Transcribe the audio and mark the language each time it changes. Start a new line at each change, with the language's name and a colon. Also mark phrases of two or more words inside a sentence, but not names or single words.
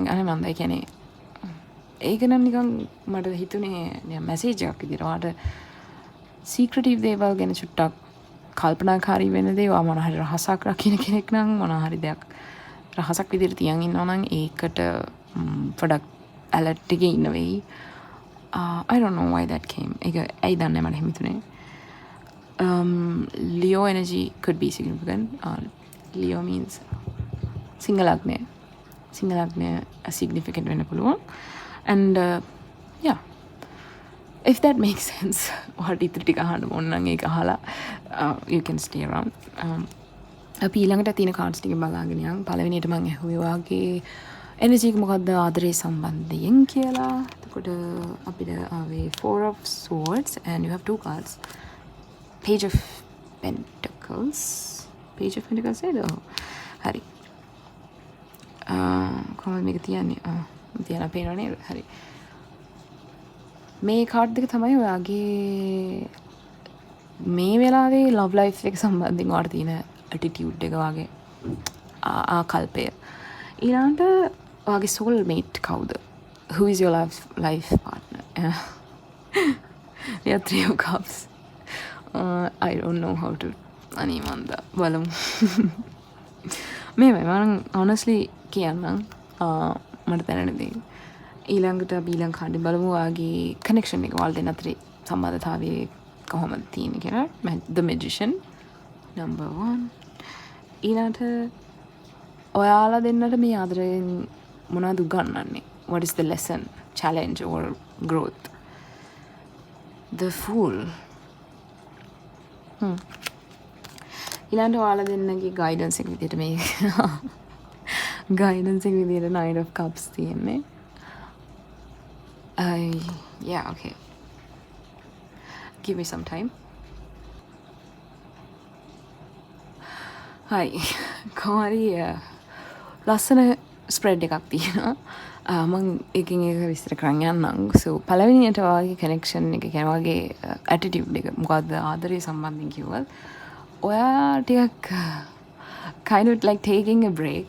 Sinhala: අනේ මන්ද ඒ කියන්නේ ඒක නම් නිකන් මට හිතුනේ නිකන් මැසේජ් එකක් විදිහට. ඔයාට සීක්‍රටිව් දේවල් ගැන චුට්ටක් කල්පනාකාරී වෙන දේ ඔයා මොන හරි රහසක් රකින්න කෙනෙක් නම් මොන හරි දෙයක් රහසක් විදිහට තියන් ඉන්නවා නම් ඒකට පොඩක් ඇලර්ට් එකේ ඉන්න වෙයි.
English: I don't know why that came.
Sinhala: ඒක ඇයි දන්නේ මට හිතුනේ.
English: Leo energy could be significant. Leo means
Sinhala: සිංහලග්නය significant වෙන්න පුළුවන්.
English: And yeah, if that makes sense.
Sinhala: ඔයාලට ඉතින් ටික අහන්න ඕන නම් ඒක අහලා
English: you can stay around.
Sinhala: අපි ඊළඟට තියෙන cards ටික බලාගෙන යන්. පළවෙනියට මම ඇහුවේ ඔයාගේ energy එක මොකද්ද ආදරේ සම්බන්ධයෙන් කියලා. එතකොට අපිට ආවේ
English: 4 of swords and you have 2 cards. Page of Pentacles.
Sinhala: නේද? හරි. කොහොමද මේක තියන්නේ? තියන පේනව නේද? හරි. මේ කාඩ් දෙක තමයි ඔයාගේ මේ වෙලාවේ
English: love life
Sinhala: එක සම්බන්ධයෙන් ඔයාලට තියෙන ඇටිටියුඩ් එක වගේ ආකල්පය. ඊළඟට ඔයාගේ
English: soul mate
Sinhala: කවුද?
English: Who is your life partner? We have 3 of cups. I don't know how to
Sinhala: අනේ මන්ද බලමු. මේවයි මම honestly කියන්නම් මට දැනෙන දේ. ඊළඟට අපි ඊළඟ කාඩේ බලමු ඔයාගේ කනෙක්ෂන් එක ඔයාලා දෙන්න අතරේ සම්බන්ධතාවය කොහොමද තියෙන්නේ කියලා.
English: The Magician number 1.
Sinhala: ඊළඟට ඔයාලා දෙන්නට මේ ආදරයෙන් මොනවද උගන්වන්නේ?
English: What is the lesson, challenge or growth? The Fool.
Sinhala: ඊළඟට ඔයාලා දෙන්නගේ ගයිඩන්ස් එක විදිහට මේ ගයිඩන්ස් එක විදිහට
English: 9 of cups
Sinhala: තියෙන්නේ.
English: Yeah, okay. Give me some time. Hi.
Sinhala: කොහරි ලස්සන ස්ප්‍රෙඩ් එකක් තියෙනවා. මම එකින් එක විස්තර කරන්න යන්නම්. So පළවෙනියට ඔයාගේ කනෙක්ෂන් එක කියන්නේ ඔයාගේ ඇටිටියුඩ් එක මොකද්ද ආදරේ සම්බන්ධයෙන් කිව්වොත් ඔයා ටිකක්
English: kind of like taking a break.